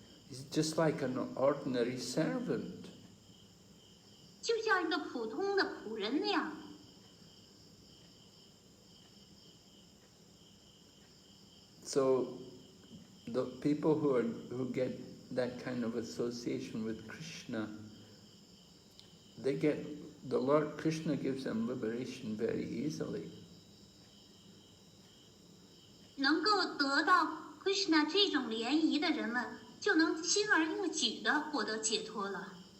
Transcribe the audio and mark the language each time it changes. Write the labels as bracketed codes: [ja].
[en] He's just like an ordinary servant. [zh] 就像一个普通的仆人那样。 [en] So the people who get that kind of association with Krishna, the Lord Krishna gives them liberation very easily. [zh] 能够得到 Krishna 这种联谊的人们，就能轻而易举地获得解脱了。